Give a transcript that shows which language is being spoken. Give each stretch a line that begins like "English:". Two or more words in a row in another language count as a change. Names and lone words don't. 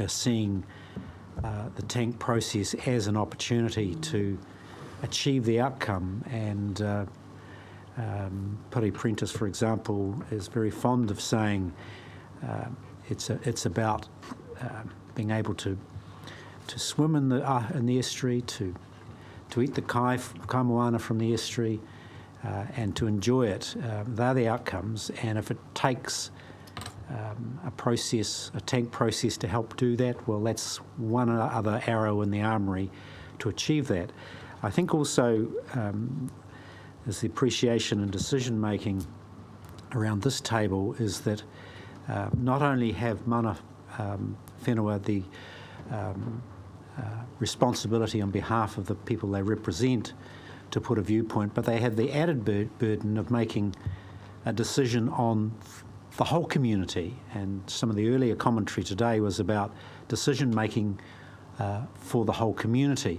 English: They're seeing the tank process as an opportunity to achieve the outcome, and Piri Prentice, for example, is very fond of saying it's about being able to swim in the estuary, to eat the
Māori: kai moana
English: from the estuary, and to enjoy it. They're the outcomes, and if it takes a tank process to help do that, well, that's one other arrow in the armoury to achieve that. I think also is the appreciation and decision making around this table is that not only have
Māori: mana whenua
English: the responsibility on behalf of the people they represent to put a viewpoint, but they have the added burden of making a decision on the whole community. And some of the earlier commentary today was about decision making for the whole community.